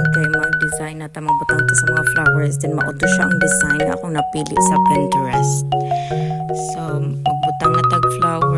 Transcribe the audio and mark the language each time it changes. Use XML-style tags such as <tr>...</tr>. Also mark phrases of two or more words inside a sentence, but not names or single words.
<ceb>kay mag-design na ta magbutang to sa mga flowers, then mauto siya ang design na akong napili sa Pinterest. So magbutang na tag flower.</ceb>